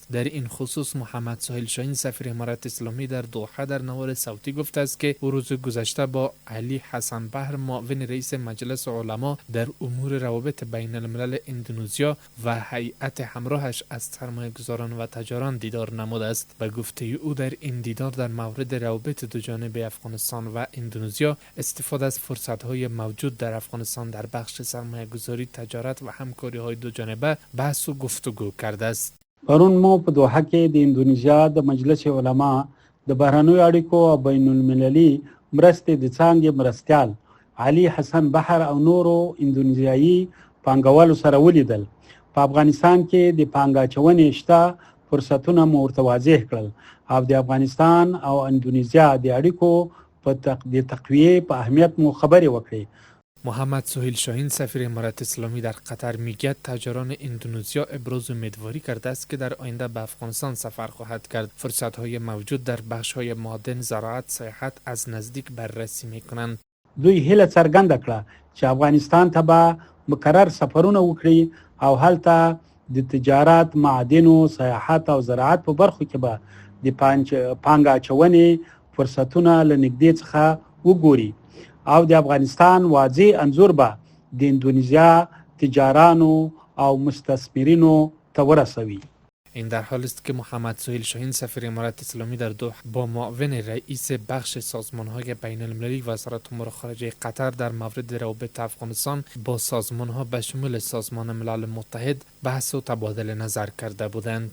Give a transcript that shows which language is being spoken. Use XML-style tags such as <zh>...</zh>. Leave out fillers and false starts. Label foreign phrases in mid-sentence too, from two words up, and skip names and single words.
<fa>در این خصوص محمد سهیل شاهین سفیر امارات اسلامی در دوحه در نوار صوتی گفته است که روز گذشته با علی حسن بحر معاون رئیس مجلس علما در امور روابط بین الملل اندونزیا و هیئت همراهش از سرمایه‌گذاران و تجاران دیدار نموده است. به گفته او در این دیدار در مورد روابط دوجانبه افغانستان و اندونزیا، استفاده از فرصت‌های موجود در افغانستان در بخش سرمایه‌گذاری، تجارت و همکاری‌های دوجانبه بحث و گفتگو کرده است.</fa> <ps>پرون ما په دوحه کې د اندونیزیا د مجلس علما د بهرنیو اړیکو او بین المللي مرستې د څانګې مرستیال علي حسن بحر او نورو اندونیزیایي پانګوالو سره ولیدل. په افغانستان کې د پانګه اچونې شته فرصتونه مو ورته واضح کړل او د افغانستان او اندونیزیا د اړیکو په تقویه په اهمیت مو خبرې وکړې.</ps> <fa>محمد سهیل شاهین سفیر امارات اسلامی در قطر میگه تجاران اندونزیا ابراز امیدواری کرده است که در آینده به افغانستان سفر خواهد کرد. فرصت‌های موجود در بخش‌های معدن، زراعت، سیاحت از نزدیک بررسی می‌کنند.</fa> <ps>دوی هیله څرګنده کړه چې افغانستان ته به مکرر سفرونه وکړي او هلته د تجارت، معدن، سیاحت او زراعت په برخو کې به د پانګه اچونې فرصتونه له نږدې څخه وګوري او د افغانستان واضح انځور به د اندونیزیا تجارانو او مستثمرینو ته ورسوي.</ps> <fa>این در حالی است که محمد سهیل شاهین سفیر امارات اسلامی در دوحه با معاون رئیس بخش سازمان‌های بین المللی وزارت امور خارجه قطر در مورد روابط افغانستان با سازمان‌ها به شمول سازمان ملل متحد بحث و تبادل نظر کرده بودند.</fa>